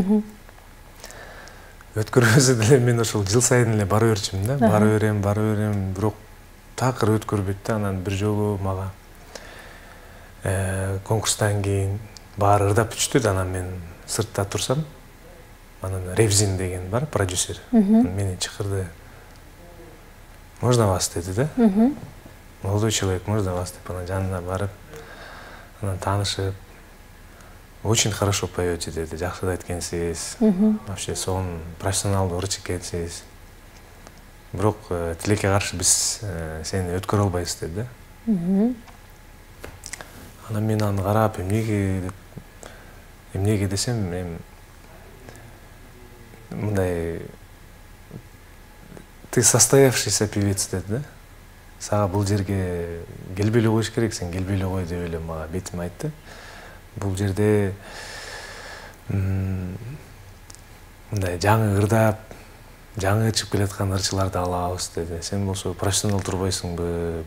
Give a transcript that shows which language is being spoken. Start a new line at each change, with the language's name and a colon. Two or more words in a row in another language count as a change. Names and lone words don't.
Kyrgyz: Өткөрбөсө деле мен ошол жыл сайын эле бара берчүмүн да. Бара берем, бирок такыр өткөрбөйт да. Анан бир жолу мага конкурстан кийин баары ырдап бүтүштү да, анан мен сыртта турсам, анан Ревзин деген бар, продюсер. Мени чакырды.
Russian: Можно вас
Kyrgyz: деди да.
Russian: Молодой человек, можно вас
Kyrgyz: деп, анан жанына барып, анан таанышып,
Russian: очень хорошо поете
Kyrgyz: деди, жакшы да эткенсиз. Вообще сонун профессионалдуу ырчы экенсиз. Бирок тилекке каршы биз сени өткөрө албайбыз деди да. Анан мен аны карап, эмнеге десем, мен мындай
Russian: ты состоявшийся певец
Kyrgyz: деди да. Сага бул жерге келбей эле коюш керек, сен келбей эле кой деп эле мага бетим айтты. Бул жерде мындай жаңы ырдап, жаңы чыгып келаткан ырчыларды алабыз деди. Сен болсо профессионал турбайсыңбы?